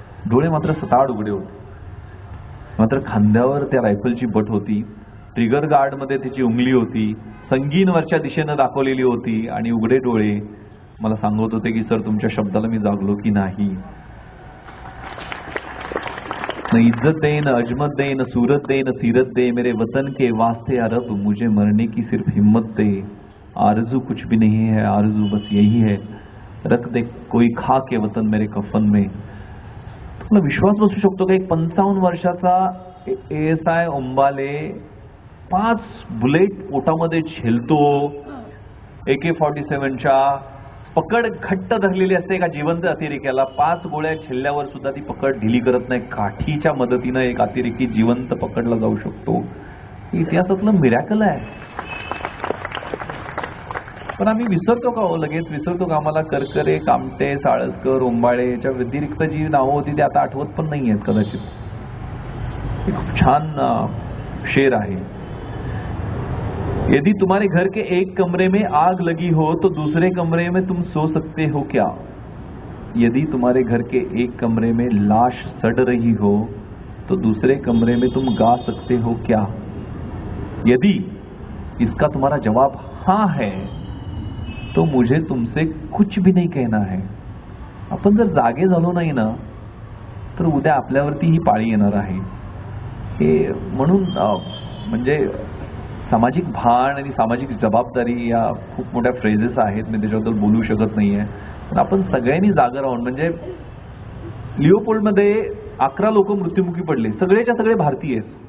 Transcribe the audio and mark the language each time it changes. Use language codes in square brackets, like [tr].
[mr] डोळे मात्र सताड उघडे होते. मात्र खांद्यावर त्या रायफलची बट होती, ट्रिगर गार्डमध्ये त्याची उंगली होती, संगीनवरच्या दिशेनं दाखवलेली होती आणि उघडे डोळे मला सांगत होते की सर तुमच्या शब्दाला मी जागलो की नाही. [hi] न इज्जत दे, न अजमत दे, न सूरत दे, न सीरत दे, मेरे वतन के वास्ते अरब मुझे मरने की सिर्फ हिम्मत दे। आरजू कुछ भी नहीं है, आरजू बस यही है, रख दे कोई खा के वतन मेरे कफन में। [mr] तुम्हाला विश्वास बसू शकतो का? एक 55 वर्षाचा ASI ओंबाले 5 बुलेट पोटामध्ये झेलतो, AK-47च्या पकड घट्ट धरलेली असते एका जिवंत अतिरेक्याला, 5 गोळ्या झेलल्यावर सुद्धा ती पकड ढिली करत नाही, काठीच्या मदतीनं एक अतिरेकी जिवंत पकडला जाऊ शकतो। इतिहासातलं मिरॅकल आहे। पण आम्ही विसरतो का हो? लगेच विसरतो का? आम्हाला करकरे, कामटे, साळसकर, ओंबाळे याच्या व्यतिरिक्त जी नावं होती ती आता आठवत पण नाही आहेत कदाचित। एक खूप छान शेर आहे, [hi] यदि तुम्हारे घर के एक कमरे में आग लगी हो तो दूसरे कमरे में तुम सो सकते हो क्या? यदि तुम्हारे घर के एक कमरे में लाश सड़ रही हो तो दूसरे कमरे में तुम गा सकते हो क्या? यदि इसका तुम्हारा जवाब हाँ है तो मुझे तुमसे कुछ भी नहीं कहना है। [mr] आपण जर जागे झालो नाही ना तर उद्या आपल्यावरती ही पाळी येणार आहे। हे म्हणून म्हणजे सामाजिक भान आणि सामाजिक जबाबदारी या खूप मोठ्या फ्रेजेस आहेत, मी त्याच्याबद्दल बोलू शकत नाहीये, पण आपण सगळ्यांनी जागा राहून, म्हणजे लिओपोल्डमध्ये 11 लोक मृत्युमुखी पडले, सगळेच्या सगळे भारतीय,